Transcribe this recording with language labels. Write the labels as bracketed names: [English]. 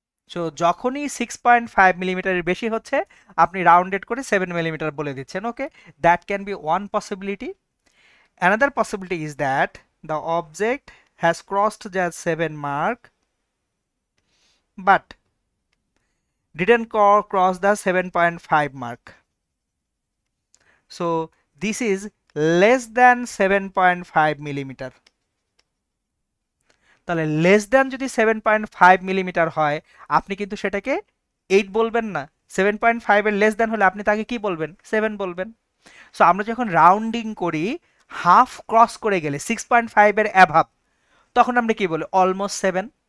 [Bangla] So যখনই 6.5 মিলিমিটারের বেশি হচ্ছে আপনি রাউন্ডেড করে 7 মিলিমিটার বলে দিচ্ছেন। [English] Okay, that can be one possibility. Another possibility is that the object has crossed the 7 mark but didn't cross the 7.5 mark. So this is less than 7.5 millimeter. [Bangla] তাহলে less than যদি 7.5 মিলিমিটার হয় আপনি কিন্তু সেটাকে 8 বলবেন না। 7.5 এর লেস দ্যান হলে আপনি তাকে কি বলবেন, 7 বলবেন। সো আমরা যখন রাউন্ডিং করি হাফ ক্রস করে গেলে 6.5 এর অ্যাভাব, তখন আমরা কি বলি অলমোস্ট 7।